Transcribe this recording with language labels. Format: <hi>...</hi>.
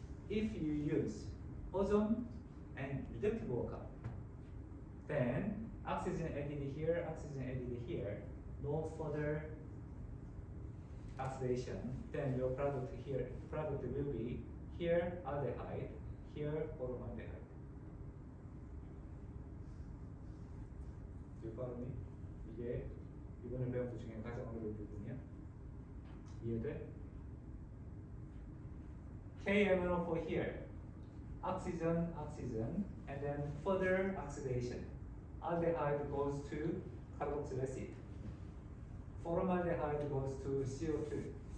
<en>If you use ozone and reductive workup, then oxygen added here, oxygen added here, no further oxidation, then your product will be here aldehyde, here formaldehyde. Do you follow me?</en> <ko>이게 이번에 배운 것 중에 가장 어려운 부분이야. 이해돼?</ko> <en>KMnO4 here, oxygen, and then further oxidation. Aldehyde goes to carboxyl acid. Formaldehyde goes to CO2.</en>